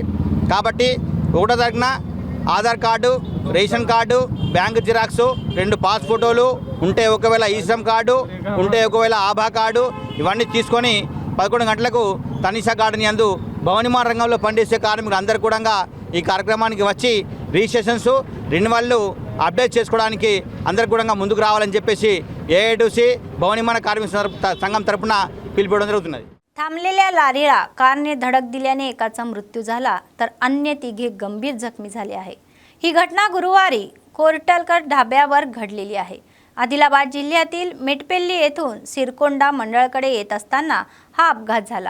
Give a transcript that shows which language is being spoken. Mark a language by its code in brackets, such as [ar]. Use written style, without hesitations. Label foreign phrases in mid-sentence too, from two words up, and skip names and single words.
[te] కాబట్టి 1వ తారీఖున ఆధార్ కార్డు, [en] ration card, bank xerox, [te] 2 పాస్పోర్టులు ఉంటే, ఒకవేళ ఈశ్రమ్ కార్డు ఉంటే, ఒకవేళ ఆభా కార్డు, ఇవన్నీ తీసుకొని 11 గంటలకు తనిషా గార్డెన్ యందు భవన నిర్మాణ రంగంలో పనిచేసే కార్మికులు అందరూ కూడా ఈ కార్యక్రమానికి వచ్చి [en] registrations, renewal update [te] చేసుకోవడానికి అందరూ కూడా ముందుకు రావాలని చెప్పేసి ఏఐటీసీ భవన నిర్మాణ కార్మిక సంఘం తరపున పిలుపుకోవడం జరుగుతున్నది। [mr] थांबलेल्या लारीला कारने धडक दिल्याने एकाचा मृत्यू झाला तर अन्य 3 गंभीर जखमी झाले आहे। ही घटना गुरुवारी कोर्टलकर ढाब्यावर घडलेली आहे। आदिलाबाद जिल्ह्यातील मेटपेल्ली येथून सिरकोंडा मंडळकडे येत असताना हा अपघात झाला।